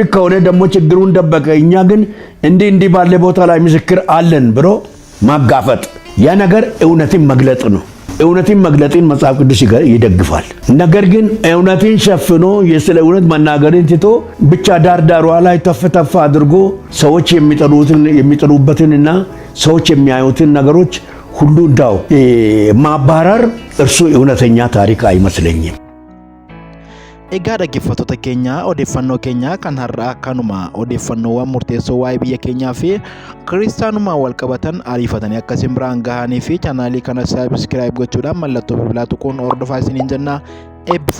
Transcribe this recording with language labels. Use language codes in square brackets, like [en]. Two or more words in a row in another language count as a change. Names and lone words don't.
[am] ከሆነ ደግሞ ችግሩን ደበቀ፣ እኛ ግን እንዲህ ባለ ቦታ ላይ ምስክር አለን ብሎ ማጋፈጥ። ያ ነገር እውነትን መግለጥ ነው። እውነትን መግለጥን መጽሐፍ ቅዱስ ይደግፋል። ነገር ግን እውነትን ሸፍኖ ስለ እውነት መናገርን ትቶ ብቻ ዳርዳሯ ላይ ተፍ አድርጎ ሰዎች የሚጠሉበትንና ሰዎች የሚያዩትን ነገሮች ሁሉ እንዳው ማባረር እርሱ እውነተኛ ታሪክ አይመስለኝም። [om] Egaa dhaggeeffattoota keenya odeeffannoo keenya kan har'aa kanuma odeeffannoowwan murteessoo waa'ee biyya keenyaa fi kiristaanummaan wal qabatan ariifatanii akkasiin biraan gahanii fi chaanaalii kana saabskiraayib gochuudhaan mallattoo bilbilaa tuquun hordofaa isiniin jenna.